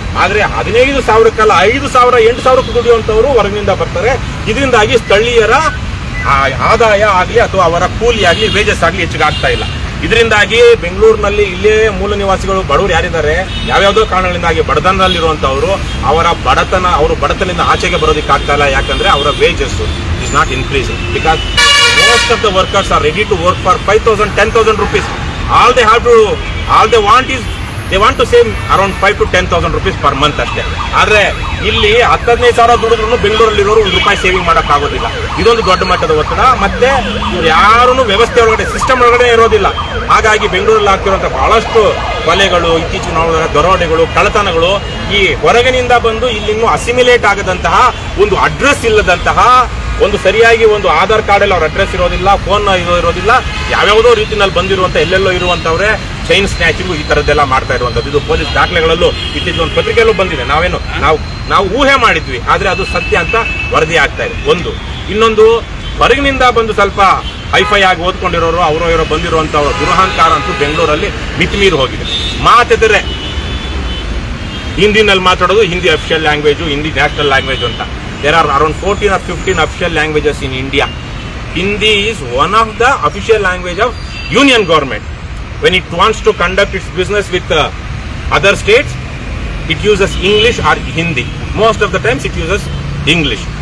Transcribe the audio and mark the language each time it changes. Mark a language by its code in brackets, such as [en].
[kn] ಆದ್ರೆ 15,000ಕ್ಕಲ್ಲ, 5,000 8,000 ದುಡಿಯುವಂತವ್ರು ಹೊರಗಿನಿಂದ ಬರ್ತಾರೆ. ಇದರಿಂದಾಗಿ ಸ್ಥಳೀಯರ ಆದಾಯ ಆಗ್ಲಿ ಅಥವಾ ಅವರ ಕೂಲಿ ಆಗ್ಲಿ, ವೇಜಸ್ ಆಗ್ಲಿ ಹೆಚ್ಚಿಗೆ ಆಗ್ತಾ ಇಲ್ಲ. ಇದರಿಂದಾಗಿ ಬೆಂಗಳೂರಿನಲ್ಲಿ ಇಲ್ಲೇ ಮೂಲ ನಿವಾಸಿಗಳು ಬಡವರು ಯಾರಿದ್ದಾರೆ, ಯಾವ್ಯಾವುದೋ ಕಾರಣಗಳಿಂದಾಗಿ ಬಡತನದಲ್ಲಿರುವಂತವರು ಅವರು ಬಡತನದಿಂದ ಆಚೆಗೆ ಬರೋದಕ್ಕೆ ಆಗ್ತಾ ಇಲ್ಲ. ಯಾಕಂದ್ರೆ ಅವರ [en] Wages is not increase because most of the workers are ready to work for 5,000, 10,000 rupees. All they want to save around 5,000 to 10,000 rupees per month [kn] ಅಷ್ಟೇ. ಆದ್ರೆ ಇಲ್ಲಿ 15,000 ದುಡಿದ್ರು ಬೆಂಗಳೂರಲ್ಲಿರೋರು ₹1 ಸೇವಿಂಗ್ ಮಾಡೋಕ್ಕಾಗೋದಿಲ್ಲ. ಇದೊಂದು ದೊಡ್ಡ ಮಟ್ಟದ ಒತ್ತಡ. ಮತ್ತೆ ಯಾರು ವ್ಯವಸ್ಥೆ ಒಳಗಡೆ, ಸಿಸ್ಟಮ್ ಒಳಗಡೆ ಇರೋದಿಲ್ಲ. ಹಾಗಾಗಿ ಬೆಂಗಳೂರಲ್ಲಿ ಆಗ್ತಿರುವಂತಹ ಬಹಳಷ್ಟು ಕೊಲೆಗಳು, ಇತ್ತೀಚಿನ ದರೋಡೆಗಳು, ಕಳ್ಳತನಗಳು, ಈ ಹೊರಗಿನಿಂದ ಬಂದು ಇಲ್ಲಿನ್ನೂ ಅಸಿಮಿಲೇಟ್ ಆಗದಂತಹ, ಒಂದು ಅಡ್ರೆಸ್ ಇಲ್ಲದಂತಹ, ಒಂದು ಸರಿಯಾಗಿ ಒಂದು ಆಧಾರ್ ಕಾರ್ಡ್ ಅಲ್ಲಿ ಅವ್ರ ಅಡ್ರೆಸ್ ಇರೋದಿಲ್ಲ, ಫೋನ್ ಇರೋದಿಲ್ಲ, ಯಾವ್ಯಾವುದೋ ರೀತಿಯಲ್ಲಿ ಬಂದಿರುವಂತ ಎಲ್ಲೆಲ್ಲೋ ಇರುವಂತವ್ರೆ ಚೈನ್ ಸ್ನ್ಯಾಚಿಂಗು ಈ ತರದ್ದೆಲ್ಲ ಮಾಡ್ತಾ ಇರುವಂತದ್ದು. ಇದು ಪೊಲೀಸ್ ದಾಖಲೆಗಳಲ್ಲೂ ಇತ್ತೀಚಿನ ಒಂದು ಪತ್ರಿಕೆಯಲ್ಲೂ ಬಂದಿದೆ. ನಾವು ಊಹೆ ಮಾಡಿದ್ವಿ, ಆದ್ರೆ ಅದು ಸತ್ಯ ಅಂತ ವರದಿ ಆಗ್ತಾ ಇದೆ. ಇನ್ನೊಂದು ಹೊರಗಿನಿಂದ ಬಂದು ಸ್ವಲ್ಪ ಹೈಫೈ ಆಗಿ ಓದ್ಕೊಂಡಿರೋರು ಅವರೋ ಬಂದಿರುವಂತವ್ರ ದುರಹಂಕಾರ ಅಂತೂ ಬೆಂಗಳೂರಲ್ಲಿ ಮಿತಿಮೀರಿ ಹೋಗಿದೆ. ಮಾತೆದರೆ ಹಿಂದಿನಲ್ಲಿ ಮಾತಾಡೋದು, Hindi official language, Hindi national language ಅಂತ. [en] There are around 14 or 15 official languages in India. Hindi is one of the official language of Union government. When it wants to conduct its business with other states, it uses English or Hindi. Most of the times it uses English.